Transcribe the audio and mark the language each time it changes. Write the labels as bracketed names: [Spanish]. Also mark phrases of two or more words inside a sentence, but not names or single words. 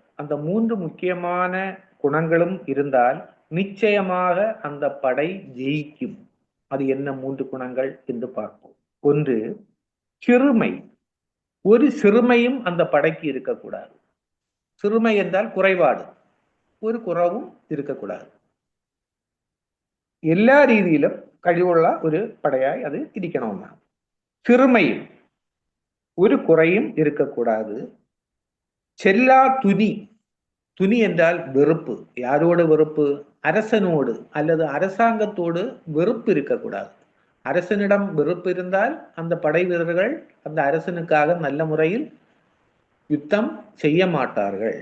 [Tamil] அந்த 3 முக்கியமான குணங்களும் இருந்தால் நிச்சயமாக அந்த படை ஜெயிக்கும். அது என்ன 3 குணங்கள் என்று பார்ப்போம். 1, சிறுமை. ஒரு சிறுமையும் அந்த படைக்கு இருக்கக்கூடாது. சிறுமை என்றால் குறைபாடு, ஒரு குறவும் இருக்கக்கூடாது. [Malayalam] എല്ലാ രീതിയിലും കഴിവുള്ള ഒരു പടയായി അത് ഇരിക്കണമെന്നാണ്. [Tamil] சிறுமையும் ஒரு குறையும் இருக்கக்கூடாது. செல்லா துணி. துணி என்றால் வெறுப்பு. யாரோடு வெறுப்பு? அரசனோடு அல்லது அரசாங்கத்தோடு வெறுப்பு இருக்கக்கூடாது. அரசனிடம் வெறுப்பு இருந்தால் அந்த படை வீரர்கள் அந்த அரசனுக்காக நல்ல முறையில் யுத்தம் செய்ய மாட்டார்கள்.